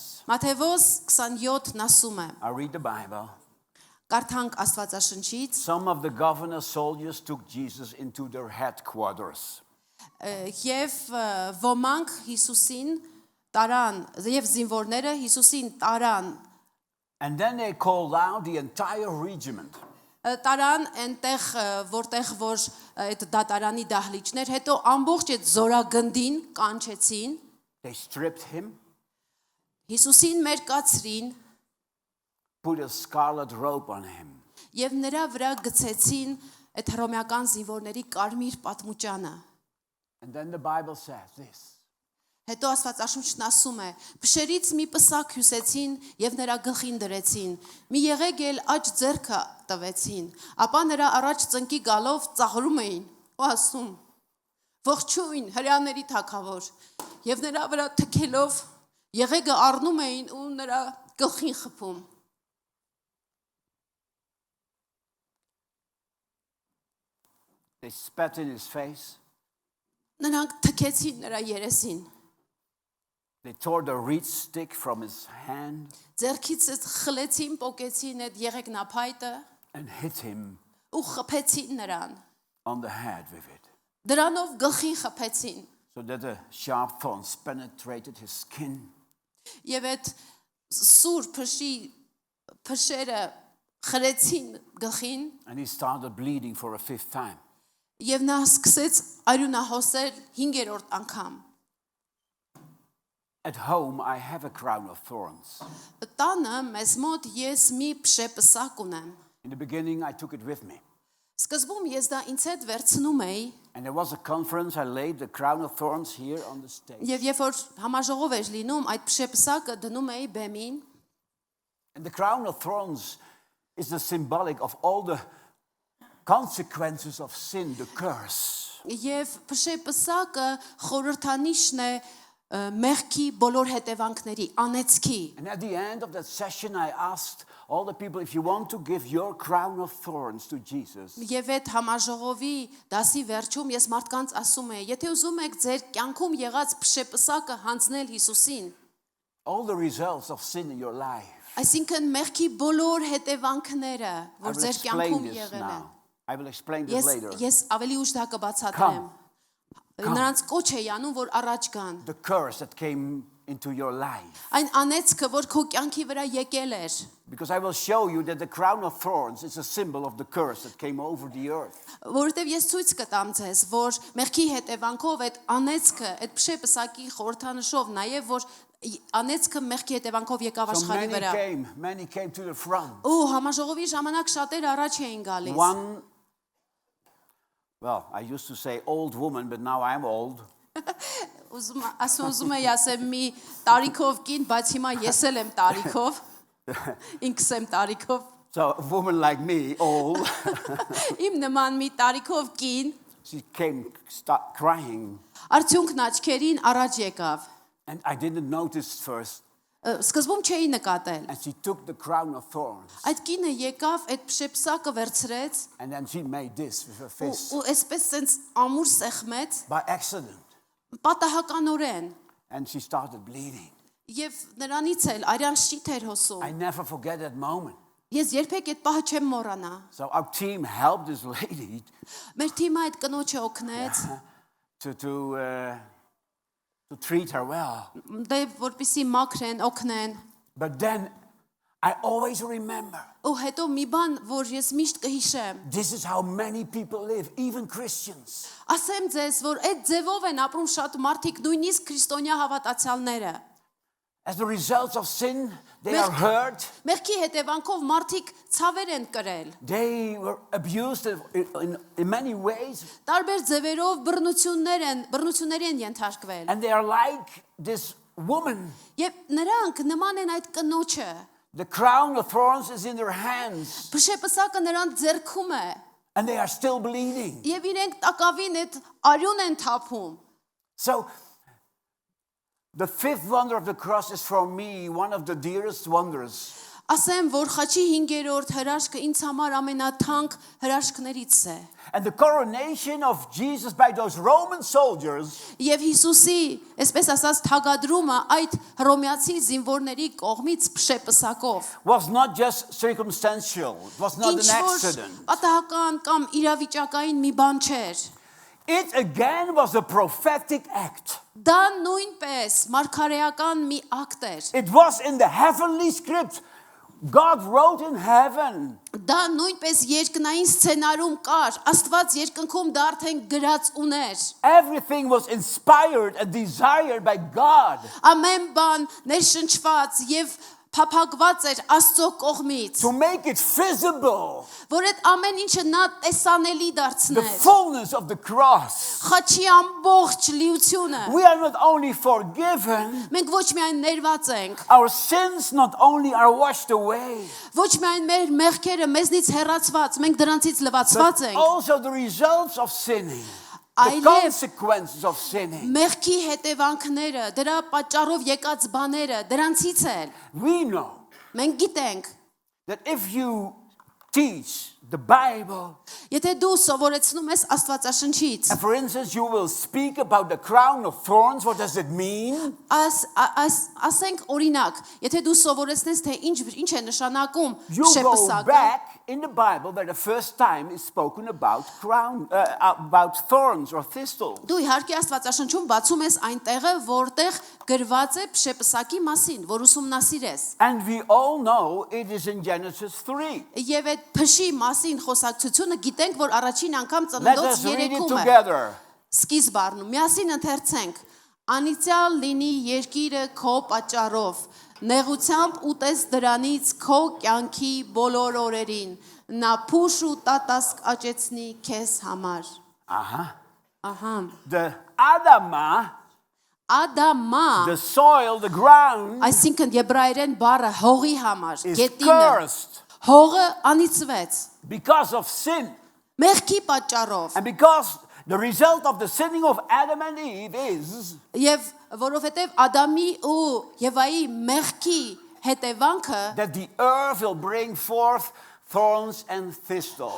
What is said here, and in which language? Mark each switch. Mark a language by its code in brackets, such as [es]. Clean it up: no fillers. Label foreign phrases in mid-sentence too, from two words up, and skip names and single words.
[hy] Մատթեոս 27-ն ասում է. [en] I read the Bible. [hy] Կարդանք Աստվածաշնչից, [en] Some of the governor soldiers took Jesus into their headquarters. [hy] եւ ոմանք Հիսուսին տարան, եւ զինվորները Հիսուսին տարան, [en] And then they called out the entire regiment. [hy] տարան այնտեղ որտեղ որ այդ դատարանի դահլիճներ, հետո ամբողջ այդ զորագնդին կանչեցին, [en] They stripped him, [hy] Հիսուսին մերկացրին [en] put a scarlet robe on him. [hy] եւ նրա վրա գցեցին այդ հռոմեական զինվորների կարմիր պատմուճանը։ [en] And then the Bible says this. [hy] Հետո Աստվածաշունչն ասում է. «Փշերից մի պսակ հյուսեցին եւ նրա գլխին դրեցին, մի եղեգ էլ աջ ձեռքը տվեցին, ապա նրա առաջ ծնկի գալով ծաղրում էին ու ասում. Ողջույն հրյաների թագավոր, եւ նրա վրա թքելով եղեգը առնում էին ու նրա գլխին խփում»։ [en] They spat in his face. [hy] Նրանք թքեցին նրա երեսին, [en] They tore the reed stick from his hand [hy] ձեռքից խլեցին, պոկեցին այդ եղեգնափայտը [en] and hit him [hy] ու խփեցին նրան։ [en] on the head with it, [hy] Դրանով գլխին խփեցին [en] so that the sharp thorns penetrated his skin. [hy] եւ այդ սուր փշերը խրեցին գլխին [en] And he started bleeding for a fifth time. [hy] եւ նա սկսեց արյունահոսել 5-րդ անգամ։ [en] At home, I have a crown of thorns. [hy] Տանը մեզ մոտ ես մի փշեպսակ ունեմ։ [en] In the beginning, I took it with me. [hy] Սկզբում ես դա ինձ հետ վերցնում էի [en] And there was a conference, I laid the crown of thorns here on the stage. [hy] եւ երբ որ համաժողով էր լինում, այդ փշեպսակը դնում էի բեմին [en] And the crown of thorns is the symbolic of all the consequences of sin, the curse. [hy] եւ փշեպսակը խորհրդանիշն է մեղքի բոլոր հետևանքների, անեծքի։ [en] And at the end of that session, I asked all the people, if you want to give your crown of thorns to Jesus, [hy] Եվ այդ համաժողովի դասի վերջում ես մարդկանց ասում եմ, եթե ուզում եք ձեր կյանքում եղած փշեպսակը հանձնել Հիսուսին, [en] all the results of sin in your life, [hy] այսինքն մեղքի բոլոր հետևանքները, [en] I [hy] որ [en] will [hy] ձեր [en] explain [hy] կյանքում [en] this [hy] եղել են։ [en] now. I will explain this later. [hy] Ես ավելի ուշ դա կբացատրեմ։ Նրանց կոչ է անում, որ առաջ գան։ [en] The curse that came into your life. [hy] Այն անեծքը, որ քո կյանքի վրա եկել էր, [en] Because I will show you that the crown of thorns is a symbol of the curse that came over the earth. [hy] որովհետև ես ցույց կտամ ձեզ, որ մեղքի հետևանքով այդ անեծքը, այդ փշեպսակի խորհրդանշով, նաև որ անեծքը մեղքի հետևանքով եկավ [en] So [hy] աշխարհի վրա։ [en] many came to the front. [hy] Ու համաժողովի ժամանակ շատեր առաջ էին գալիս։ [en] One, well, I used to say old woman, but now I'm old. [hy] Ուզում եմ ասեմ մի տարիքով կին, բայց հիմա ես էլ եմ տարիքով։ Ինքս եմ տարիքով։ [en] So a woman like me, old, [hy] Իմ նման մի տարիքով կին [en] she came, start crying. [hy] արդյունքն աչքերին առաջ եկավ։ [en] And I didn't notice first. [hy] Սկզբում չէի նկատել։ [en] And she took the crown of thorns. [hy] Այդ կինը եկավ, այդ փշեպսակը վերցրեց [en] And then she made this with her fist. [hy] ու այսպես sense ամուր սեղմեց [en] By accident. [hy] պատահականորեն [en] And she started bleeding. [hy] եւ նրանից էլ արյան շիթ էր հոսում։ [en] I never forget that moment. [hy] Ես երբեք այդ պահը չեմ մոռանա։ [en] So our team helped this lady [hy] Մեր թիմը այդ կնոջը օգնեց, [en] to treat her well. [hy] դե որպեսի մաքրեն, օգնեն։ [en] But then I always remember, [hy] Ու հետո մի բան, որ ես միշտ կհիշեմ։ [en] this is how many people live, even Christians. [hy] Ասեմ ձեզ, որ այդ ձևով են ապրում շատ մարդիկ, նույնիսկ քրիստոնյա հավատացյալները։ [en] As a result of sin, they are hurt. [hy] Մեղքի հետևանքով մարդիկ ցավեր են կրել։ [en] They were abused in many ways. [hy] Տարբեր ձևերով բռնությունների են ենթարկվել։ [en] And they are like this woman. [hy] Եվ նրանք նման են այդ կնոջը։ [en] The crown of thorns is in their hands. [hy] Փշեպսակը նրանց ձեռքում է։ [en] And they are still bleeding. [hy] Եվ իրենք տակավին այդ արյուն են թափում։ [en] So, the fifth wonder of the cross is for me one of the dearest wonders. [hy] Ասեմ, որ խաչի 5-րդ հրաշքը ինձ համար ամենաթանկ հրաշքներից է։ [en] And the coronation of Jesus by those Roman soldiers [hy] Եվ Հիսուսի, այսպես ասած, թագադրումը այդ հռոմեացի զինվորների կողմից փշեպսակով։ [en] was not just circumstantial. It was not an accident. [hy] Պատահական կամ իրավիճակային մի բան չէր։ [en] It again was a prophetic act. [hy] Դա նույնպես մարգարեական մի ակտ էր։ [en] It was in the heavenly script God wrote in heaven. [hy] Դա նույնպես երկնային սցենարում կար, Աստված երկնքում դա արդեն գրած ուներ։ [en] Everything was inspired and desired by God [hy] Ամեն բան ներշնչված եւ փափագված էր Աստծո կողմից, [en] to make it visible. [hy] որ այդ ամեն ինչը նա տեսանելի [en] The [hy] դարձներ։ [en] fullness of the cross. [hy] Խաչի ամբողջ լիությունը։ [en] We are not only forgiven, [hy] Մենք ոչ միայն ներված ենք, [en] our sins not only are washed away, [hy] ոչ միայն մեր մեղքերը մեզնից հեռացված, մենք դրանցից լվացված [en] but [hy] ենք, [en] also the results of sinning, the [hy] Այլև [en] consequences of sinning. [hy] մեղքի հետևանքները, դրա պատճառով եկած բաները, դրանցից էլ [en] We know [hy] մենք գիտենք, [en] that if you teach the Bible, [hy] եթե դու սովորեցնում ես Աստվածաշնչից, [en] and for instance, you will speak about the crown of thorns, what does it mean? [hy] ասենք օրինակ, եթե դու սովորեցնես թե ինչ է նշանակում [en] You go [hy] շեպսակը, [en] back in the Bible where the first time is spoken about about thorns or thistles. [hy] դու իհարկե Աստվածաշնչում բացում ես այն տեղը, որտեղ գրված է շեպսակի մասին, որ ուսումնասիրես։ [en] And we all know it is in Genesis 3. [hy] Եվ այդ փշի մասին խոսակցությունը գիտենք, որ առաջին անգամ [en] Let [hy] ծննդոց [en] us read it [hy] 3-ում է։ [en] together. [hy] Սկիզբ առնում, միասին ընթերցենք. Անիծյալ լինի երկիրը քո պատճառով, նեղությամբ ուտես դրանից քո կյանքի բոլոր օրերին, նա փուշ ու տատասկ աճեցնի քեզ համար։ Ահա։ [en] The Adama, [hy] Ադամա, [en] the soil, the ground, [hy] այսինքն եբրայերեն բառը հողի համար, [en] is [hy] գետինը, [en] cursed [hy] հողը անիծվեց, [en] because of sin. [hy] մեղքի պատճառով, [en] And because the result of the sinning of Adam and Eve is [hy] եւ որովհետեւ Ադամի ու Եվայի մեղքի հետևանքը [en] that the earth will bring forth thorns and thistles.